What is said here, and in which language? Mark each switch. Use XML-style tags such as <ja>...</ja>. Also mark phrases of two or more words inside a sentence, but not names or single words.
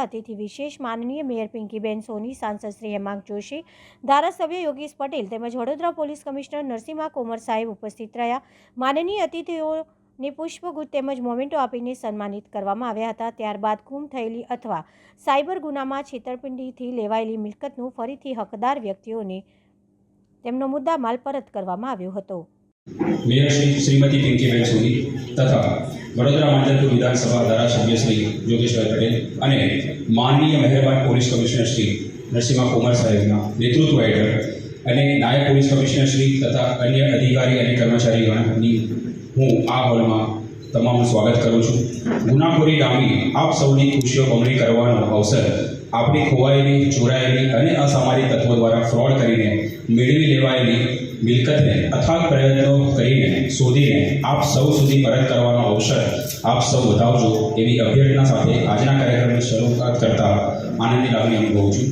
<gu>અતિથિ વિશેષ માનનીય મેયર પિંકીબેન સોની, સાંસદ શ્રી હેમાંગ જોશી, ધારાસભ્ય યોગેશ પટેલ તેમજ વડોદરા પોલીસ કમિશનર નરસિંહ કોમર સાહેબ ઉપસ્થિત રહ્યા। માનનીય અતિથિઓને પુષ્પગુચ્છ તેમજ મોમેન્ટો આપીને સન્માનિત કરવામાં આવ્યા હતા। ત્યારબાદ ગુમ થયેલી અથવા સાયબર ગુનામાં છેતરપિંડીથી લેવાયેલી મિલકતનું ફરીથી હકદાર વ્યક્તિઓને તેમનો મુદ્દામાલ પરત કરવામાં આવ્યો હતો। મેયર શ્રીમતી પિંકીબેન સોની તથા વડોદરા માંજલપુર વિધાનસભા ધારાસભ્ય શ્રી યોગેશભાઈ પટેલ અને માનનીય મહેરબાન પોલીસ કમિશનર શ્રી નરસિંહ કોમર સાહેબના નેતૃત્વ હેઠળ અને નાયબ પોલીસ કમિશનર શ્રી તથા અન્ય અધિકારી અને કર્મચારીગણની હું આ હોલમાં તમામનું સ્વાગત કરું છું। ગુનાખોરી નામી આપ સૌની ખુશીઓ બમણી કરવાનો અવસર આપણી ખોવાયેલી, ચોરાયેલી અને અસામાજિક તત્વો દ્વારા ફ્રોડ કરીને મેળવી લેવાયેલી મિલકતને અથાગ પ્રયત્નો કરીને શોધીને આપ સૌ સુધી પરત કરવાનો અવસર આપ સૌ વધાવજો એવી અભ્યર્થના સાથે આજના કાર્યક્રમની શરૂઆત કરતા આનંદની લાગણી અનુભવું છું।</gu>